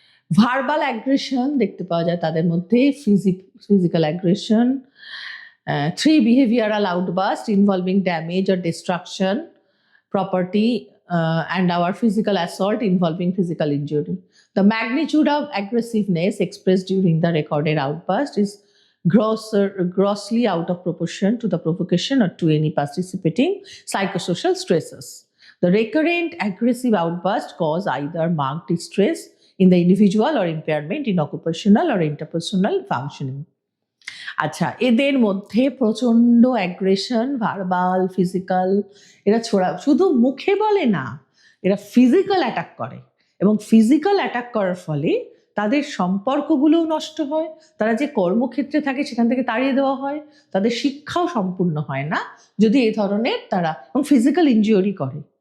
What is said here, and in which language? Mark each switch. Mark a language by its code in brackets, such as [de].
[bn] Verbal aggression দেখতে পাওয়া যায় তাদের মধ্যে, physical aggression. [en] 3 behavioral outbursts involving damage or destruction, property, and our physical assault involving physical injury. The magnitude of aggressiveness expressed during the recorded outburst is grossly out of proportion to the provocation or to any participating psychosocial stresses. The recurrent aggressive outburst cause either marked distress in the individual or impairment in occupational or interpersonal functioning. [bn] আচ্ছা, এদের মধ্যে প্রচন্ড aggression, verbal, physical, এরা শুধু মুখে বলে না, এরা ফিজিক্যাল অ্যাটাক করে, এবং ফিজিক্যাল অ্যাটাক করার ফলে তাদের সম্পর্কগুলোও নষ্ট হয়, তারা যে কর্মক্ষেত্রে থাকে সেখান থেকে তাড়িয়ে দেওয়া হয়, তাদের শিক্ষাও সম্পূর্ণ হয় না যদি এই ধরনের তারা, এবং ফিজিক্যাল ইনজিওরি করে।